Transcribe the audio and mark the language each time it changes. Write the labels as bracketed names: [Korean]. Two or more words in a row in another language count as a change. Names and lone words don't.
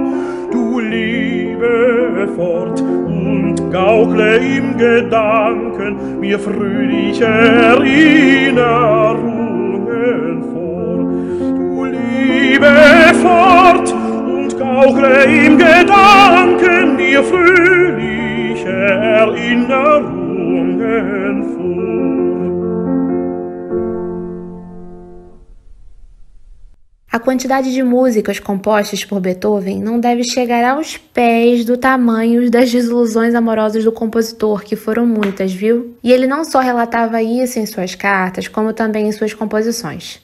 [German] Du lebe fort und gaukle im Gedanken mir fröhliche Erinnerungen vor. Du lebe fort und gaukle im Gedanken mir fröhliche Erinnerungen vor. [Portuguese] A quantidade de músicas compostas por Beethoven não deve chegar aos pés do tamanho das desilusões amorosas do compositor, que foram muitas, viu? E ele não só relatava isso em suas cartas, como também em suas composições.